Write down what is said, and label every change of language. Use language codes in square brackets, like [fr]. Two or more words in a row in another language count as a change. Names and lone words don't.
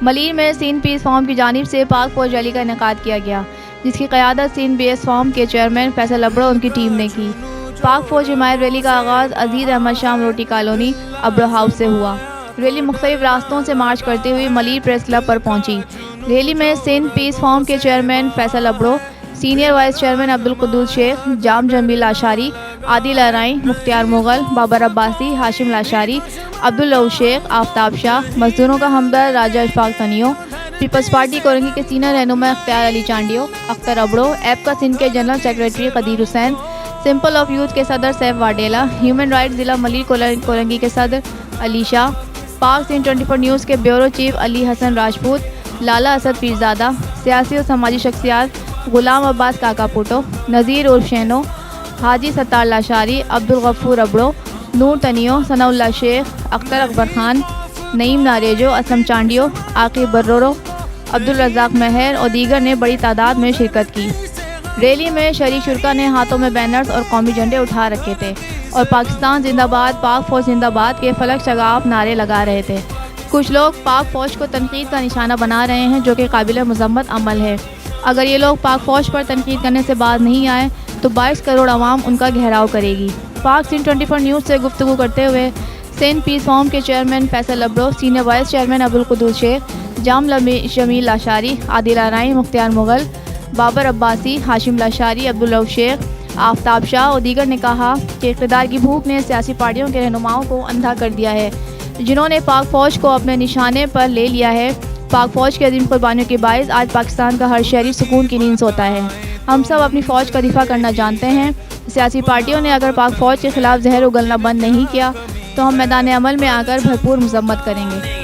[ur] ملیر میں سین پیس فارم کی جانب سے پاک فوج ریلی کا انعقاد کیا گیا، جس کی قیادت سین بی ایس فارم کے چیئرمین فیصل ابڑو اور ان کی ٹیم نے کی. پاک فوج حمایت ریلی کا آغاز عزیز احمد شام روٹی کالونی ابڑو ہاؤس سے ہوا. ریلی مختلف راستوں سے مارچ کرتے ہوئے ملیر پریس کلب پر پہنچی. ریلی میں سین پیس فارم کے چیئرمین فیصل ابڑو, [en] senior vice chairman [ur] عبد القدوس شیخ، جام جمیل لاشاری، عادل ارائیں، مختیار مغل، بابر عباسی، ہاشم لاشاری، عبد الرؤف شیخ، آفتاب شاہ, مزدوروں کا ہمدرد راجہ اشفاق تنیو، پیپلز پارٹی کورنگی کے سینئر رہنما اختیار علی چانڈیو، اختر ابڑو، ایپ کا سندھ کے [en] general secretary [ur] قدیر حسین، سمپل آف یوتھ کے صدر سیف واڈیلا، ہیومن رائٹس ضلع ملیر کورنگی کے صدر علی شاہ، پاک سین 24 نیوز کے [en] bureau chief [ur] علی حسن راجپوت، لالہ اسد پیرزادہ، سیاسی اور سماجی شخصیات غلام عباس کاکا پٹو، نذیر عرف شینو، حاجی ستار لاشاری، عبد الغفور ابڑو، نور تنیو، ثناء اللہ شیخ، اختر اکبر خان، نعیم نریجو، اسلم چانڈیو، عاقب برڑو، عبد الرزاق مہر اور دیگر نے بڑی تعداد میں شرکت کی. ریلی میں شریک شرکاء نے ہاتھوں میں بینرز اور قومی جھنڈے اٹھا رکھے تھے اور پاکستان زندہ باد، پاک فوج زندہ باد کے فلک شگاف نعرے لگا رہے تھے. کچھ لوگ پاک فوج کو تنقید کا نشانہ بنا رہے ہیں، جو کہ قابل مذمت عمل ہے. اگر یہ لوگ پاک فوج پر تنقید کرنے سے باز نہیں آئے تو 22 کروڑ عوام ان کا گھیراؤ کرے گی. پاک سین 24 نیوز سے گفتگو کرتے ہوئے سینٹ پیس فارم کے چیئرمین فیصل ابڑو, [en] senior vice chairman [ur] عبد القدوس شیخ، جام جمیل لاشاری، عادل ارائیں، مختیار مغل، بابر عباسی، ہاشم لاشاری، عبد الرؤف شیخ، آفتاب شاہ اور دیگر نے کہا کہ اقتدار کی بھوک نے سیاسی پارٹیوں کے رہنماؤں کو اندھا کر دیا ہے، جنہوں نے پاک فوج کو اپنے نشانے پر لے لیا ہے. پاک فوج کی عظیم قربانیوں کے باعث آج پاکستان کا ہر شہری سکون کی نیند سوتا ہے. ہم سب اپنی فوج کا دفاع کرنا جانتے ہیں۔ سیاسی پارٹیوں نے اگر پاک فوج کے خلاف زہر اگلنا بند نہیں کیا تو ہم میدان عمل میں آکر بھرپور مذمت کریں گے.